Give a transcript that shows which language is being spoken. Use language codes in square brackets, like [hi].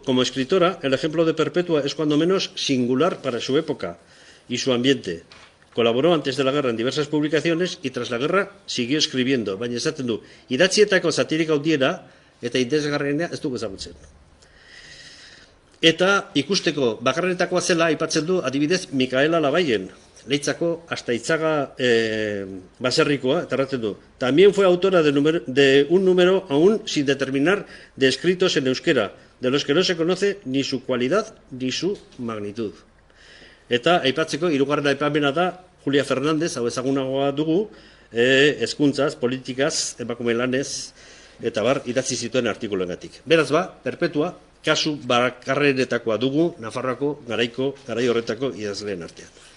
[es] Como escritora, el ejemplo de Perpetua es cuando menos singular para su época y su ambiente. Colaboró antes de la guerra en diversas publicaciones y tras la guerra siguió escribiendo. [eu] Baina esaten du, idatzietako satirika handiena eta interesgarriena ez dugu ezagutzen. Eta ikusteko bakarrenetakoa zela aipatzen du adibidez Mikaela Labayen, Leitzako hasta Itzaga baserrikoa, eta erraten du. [es] También fue autora de un número aún sin determinar de escritos en euskera, de los que no se conoce ni su cualidad ni su magnitud. [eu] Eta aipatzeko hirugarren aipamena da Julia Fernández, hau ezagunagoa dugu, hezkuntzaz, politikaz, emakume lanez, eta idatzi zituen artikuluengatik. Beraz Perpetua, kasu bakarrenetakoa dugu, Nafarroako garai horretako idazleen artean.